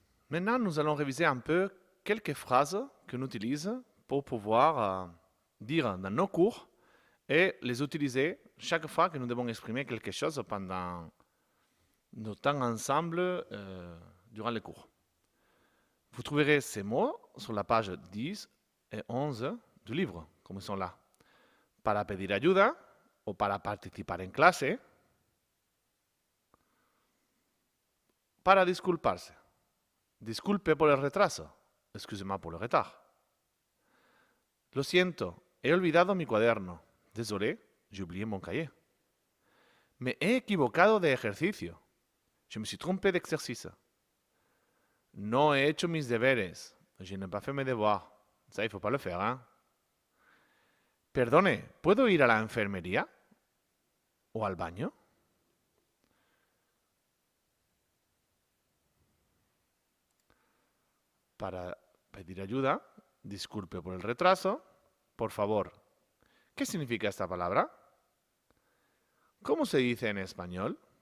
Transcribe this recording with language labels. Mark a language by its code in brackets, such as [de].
[fr] Maintenant, nous allons réviser un peu quelques phrases qu'on utilise pour pouvoir dire dans nos cours et les utiliser chaque fois que nous devons exprimer quelque chose pendant nos temps ensemble durant les cours. Vous trouverez ces mots sur la page 10 et 11 du livre, comme ils sont là. [es] Para pedir ayuda o para participar en clase. Para disculparse. Disculpe por el retraso. [fr] Excusez-moi pour le retard. [es] Lo siento, he olvidado mi cuaderno. [fr] Désolé, j'ai oublié mon cahier. [es] Me he equivocado de ejercicio. [fr] Je me suis trompé d'exercice. [es] No he hecho mis deberes. [fr] Je n'ai pas fait mes devoirs. Ça, il ne faut pas le faire, hein? [es] Perdone, ¿puedo ir a la enfermería? ¿O al baño? Para pedir ayuda, disculpe por el retraso. Por favor, ¿qué significa esta palabra? ¿Cómo se dice en español?